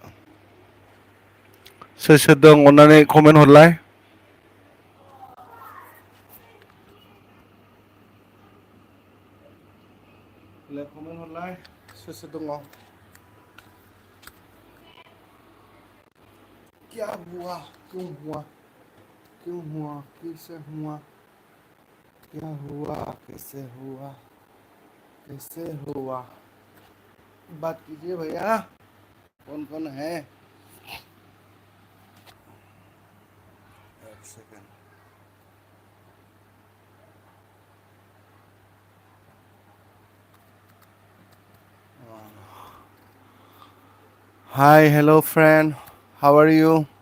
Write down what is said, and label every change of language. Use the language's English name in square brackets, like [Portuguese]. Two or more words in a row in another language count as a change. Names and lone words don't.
[Bodo] सोर सोर दं अननानै कमेन्ट हरलाय कमेन्ट हरलाय सोर सोर दङ [Hindi] क्या हुआ क्यों हुआ क्यों हुआ कैसे हुआ क्या हुआ कैसे हुआ बात कीजिए भैया कौन कौन है एक सेकंड [English] hi hello friend how are you